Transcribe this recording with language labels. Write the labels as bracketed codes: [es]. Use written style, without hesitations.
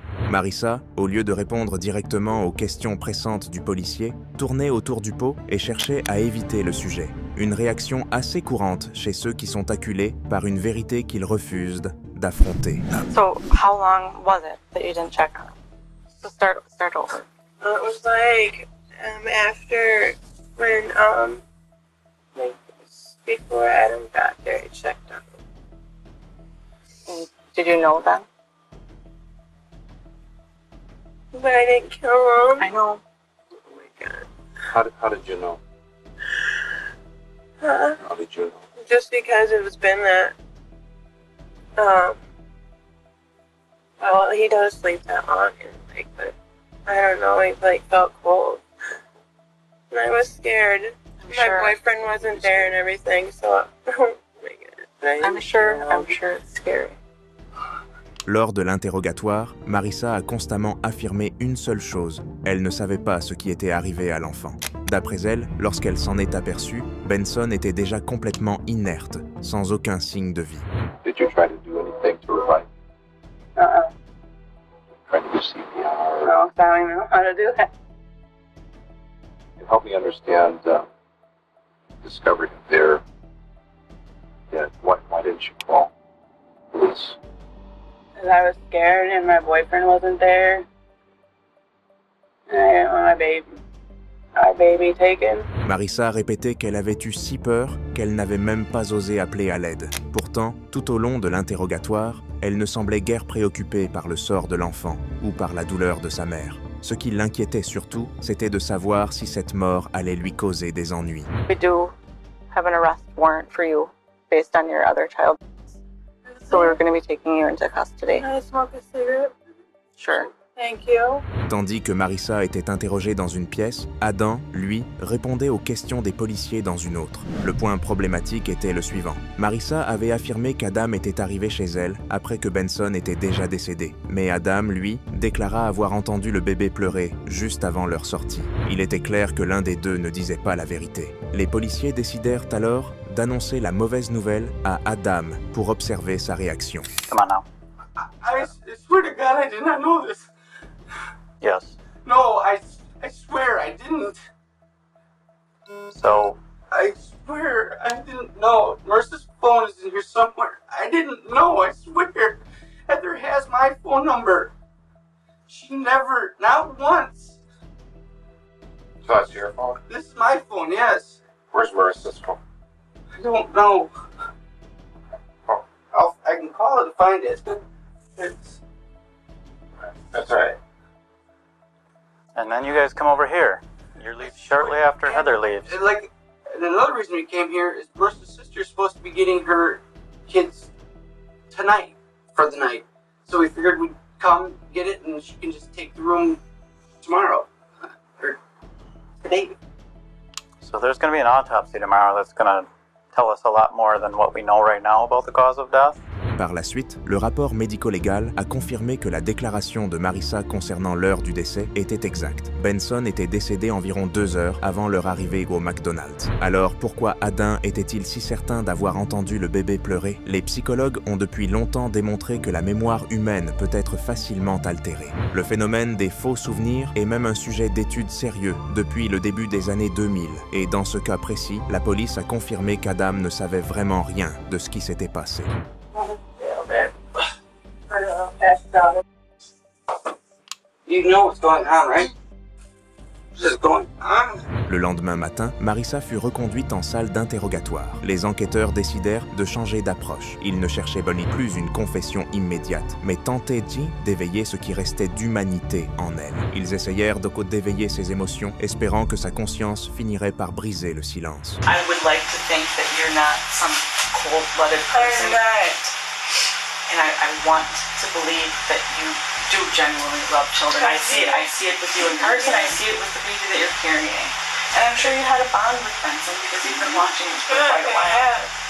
[fr] Marissa, au lieu de répondre directement aux questions pressantes du policier, tournait autour du pot et cherchait à éviter le sujet. Une réaction assez courante chez ceux qui sont acculés par une vérité qu'ils refusent d'affronter. [en] So, how long was it that you didn't check on him? So start over. It was after when, before Adam got there, he checked on him. Did you know then? But I didn't kill him. I know. Oh my god. How did you know? Huh? How did you know? Just because it was been that, well, he does sleep that long, and, but I don't know, he, felt cold. And I was scared. Sure. My boyfriend wasn't there and everything, so, oh my god. I'm sure it's scary. [fr] Lors de l'interrogatoire, Marissa a constamment affirmé une seule chose. Elle ne savait pas ce qui était arrivé à l'enfant. D'après elle, lorsqu'elle s'en est aperçue, Benson était déjà complètement inerte, sans aucun signe de vie. [en] Did you try to do anything to revive? Try to do CPR? No, I don't even know how to do that. Help me understand. Discovered him there. Yeah. Why didn't you call police? Because I was scared and my boyfriend wasn't there. And I didn't want our baby taken. [fr] Marissa répétait qu'elle avait eu si peur qu'elle n'avait même pas osé appeler à l'aide. Pourtant, tout au long de l'interrogatoire, elle ne semblait guère préoccupée par le sort de l'enfant ou par la douleur de sa mère. Ce qui l'inquiétait surtout, c'était de savoir si cette mort allait lui causer des ennuis. [en] We do have an arrest warrant for you based on your other child. So we're going to be taking you into custody. Can I smoke a cigarette? Sure. Thank you. [fr] Tandis que Marissa était interrogée dans une pièce, Adam, lui, répondait aux questions des policiers dans une autre. Le point problématique était le suivant. Marissa avait affirmé qu'Adam était arrivé chez elle après que Benson était déjà décédé. Mais Adam, lui, déclara avoir entendu le bébé pleurer juste avant leur sortie. Il était clair que l'un des deux ne disait pas la vérité. Les policiers décidèrent alors d'annoncer la mauvaise nouvelle à Adam pour observer sa réaction. [en] Come on now. I swear to God, I did not know this. Yes. No, I swear I didn't. So, I swear I didn't know. Marissa's phone is in here somewhere. I didn't know, I swear. Heather has my phone number. She never, not once. So that's your phone? This is my phone, yes. Where's Marissa's phone? I don't know. Oh, I can call it and find it. It's, that's all right. and then you guys come over here. You leave shortly after Heather leaves. and like, and another reason we came here is Marissa's sister is supposed to be getting her kids tonight for the night. So we figured we'd come get it and she can just take the room tomorrow. Or today. So there's going to be an autopsy tomorrow that's going to tell us a lot more than what we know right now about the cause of death. [fr] Par la suite, le rapport médico-légal a confirmé que la déclaration de Marissa concernant l'heure du décès était exacte. Benson était décédé environ 2 heures avant leur arrivée au McDonald's. Alors pourquoi Adam était-il si certain d'avoir entendu le bébé pleurer? Les psychologues ont depuis longtemps démontré que la mémoire humaine peut être facilement altérée. Le phénomène des faux souvenirs est même un sujet d'étude sérieux depuis le début des années 2000. Et dans ce cas précis, la police a confirmé qu'Adam ne savait vraiment rien de ce qui s'était passé. [en] You know what's going on, right? This is going on. [fr] Le lendemain matin, Marissa fut reconduite en salle d'interrogatoire. Les enquêteurs décidèrent de changer d'approche. Ils ne cherchaient ni plus une confession immédiate, mais tentaient d'éveiller ce qui restait d'humanité en elle. Ils essayèrent d'éveiller ses émotions, espérant que sa conscience finirait par briser le silence. [en] I would like to think that you're not some cold-blooded person. I'm not. And I want to believe that you do genuinely love children. I see it with you in Carson. I see it with the baby that you're carrying. And I'm sure you had a bond with Benson because you've been watching him for quite a while.